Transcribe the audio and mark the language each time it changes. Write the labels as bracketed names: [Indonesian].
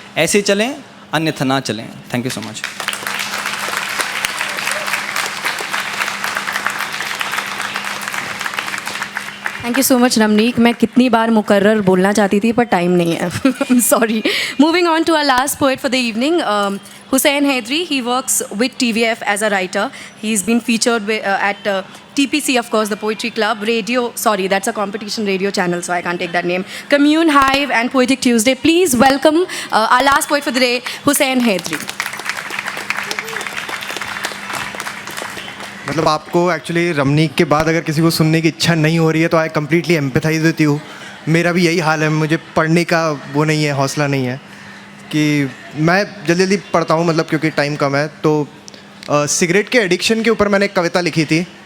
[Hindi] ऐसे चलें, अन्यथा ना चलें। [English] Thank you so much. Thank you so much Ramneek. [Hindi] मैं कितनी बार मुकर्रर बोलना चाहती थी पर टाइम नहीं है. [English] Sorry. Moving on to our last poet for the evening. Hussain Haidri, he works with TVF as a writer. He's been featured at TPC, of course, the Poetry Club, radio, sorry, that's a competition radio channel, so I can't take that name. Commune Hive and Poetic Tuesday. Please welcome our last poet for the day, Hussain Haidri. [Hindi] मतलब आपको actually Ramnik के बाद अगर किसी को सुनने की इच्छा नहीं हो रही है तो [English] I completely empathise with you. [Hindi] मेरा भी यही हाल है, मुझे पढ़ने का वो नहीं है, हौसला नहीं है कि मैं जल्दी जल्दी पढ़ता हूँ, मतलब क्योंकि टाइम कम है. तो सिगरेट के एडिक्शन के ऊपर मैंने एक कविता लिखी थी.